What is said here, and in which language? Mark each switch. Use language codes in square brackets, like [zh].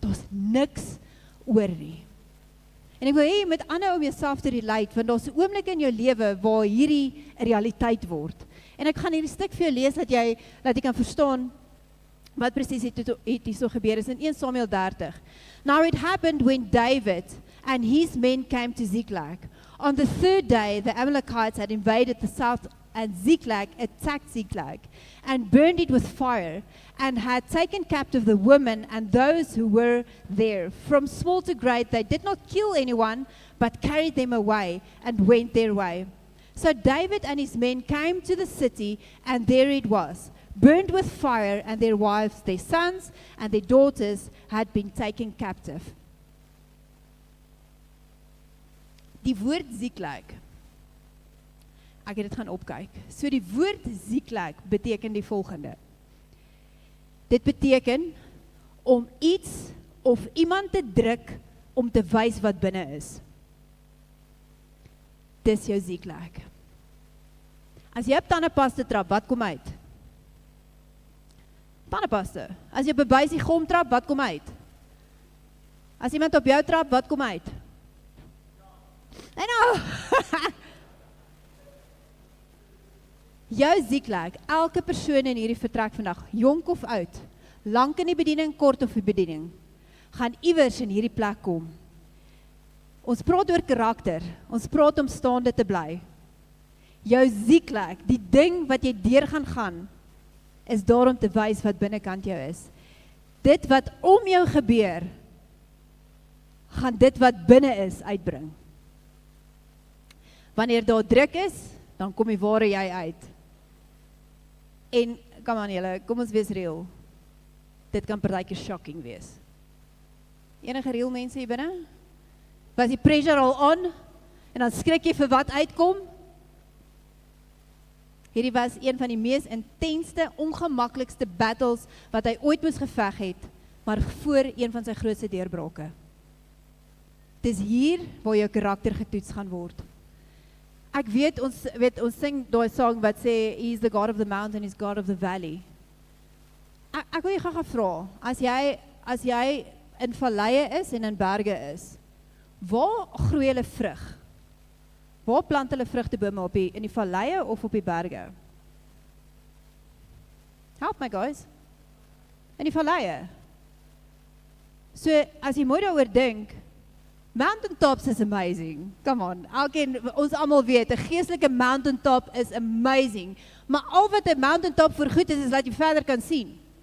[af] Daar's niks oor nie. En ek wil hê jy moet aanhou om jouself te relate, want daar's 'n oomblik in jou lewe waar hierdie 'n realiteit word. En ek gaan hierdie stuk vir jou lees dat jy kan verstaan wat presies het hier so gebeur is in 1 Samuel 30. [en] Now it happened when David and his men came to Ziklag. On the 3rd day, the Amalekites had invaded the south, and Ziklag attacked Ziklag and burned it with fire, and had taken captive the women and those who were there. From small to great, they did not kill anyone, but carried them away and went their way. So David and his men came to the city, and there it was, burned with fire, and their wives, their sons, and their daughters had been taken captive. [af] Die woord Ziklag, ek het dit gaan opkyk. So die woord Ziklag beteken die volgende. Dit beteken om iets of iemand te druk om te wys wat binne is. Dis jou Ziklag. As jy op tandepasta trap, wat kom uit? Tandepasta. As jy op 'n buisie gom trap, wat kom uit? As iemand op jou trap, wat kom uit? [en] I know. [af] Jou Ziklag, elke persoon in hierdie vertrek vandag, jonk of oud, lank in die bediening, kort of die bediening, gaan iewers in hierdie plek kom. Ons praat oor karakter, ons praat om staande te bly. Jou Ziklag, die ding wat jy deur gaan, is daar om te wys wat binnekant jou is. Dit wat om jou gebeur, gaan dit wat binne is uitbring. Wanneer daar druk is, dan kom die ware jy uit. En, [en] come on [af] julle, kom ons wees real. Dit kan partykeer shocking wees. Enige real mense hier binne? Was die pressure al on? En dan skrik jy vir wat uitkom? Hierdie was een van die mees intenste, ongemaklikste battles wat hy ooit moes geveg het, maar voor een van sy grootste deurbrake. Dis hier waar jou karakter getoets gaan word. Ek weet, ons sing daai song wat sê, [en] He's the God of the mountain, He's God of the valley. [af] Ek wil jy gaan vra, as jy in valleie is en in berge is, waar groei hulle vrug? Waar plant hulle vrugtebome in die valleie of op die berge? Help my guys. In die valleie. So, as jy mooi daaroor dink, mountaintops is amazing. [en] Come on, [af] ons almal weet, 'n geestelike mountaintop is amazing. Maar al wat 'n mountaintop vir goed is dat jy verder kan sien.